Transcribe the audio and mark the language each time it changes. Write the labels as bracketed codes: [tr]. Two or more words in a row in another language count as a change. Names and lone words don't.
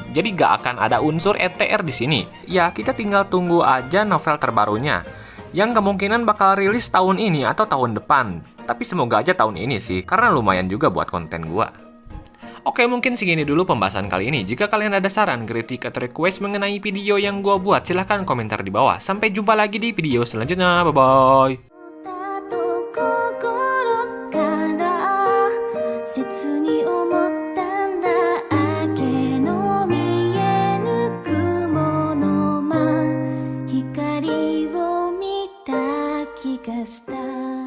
[id] Jadi gak akan ada unsur ETR di sini. Ya kita tinggal tunggu aja novel terbarunya, yang kemungkinan bakal rilis tahun ini atau tahun depan. Tapi semoga aja tahun ini sih, karena lumayan juga buat konten gua. Oke, mungkin segini dulu pembahasan kali ini. Jika kalian ada saran, kritik, atau request mengenai video yang gua buat, silahkan komentar di bawah. Sampai jumpa lagi di video selanjutnya. Bye-bye. [ja] 切に思ったんだ明けの見えぬ雲の間光を見た気がした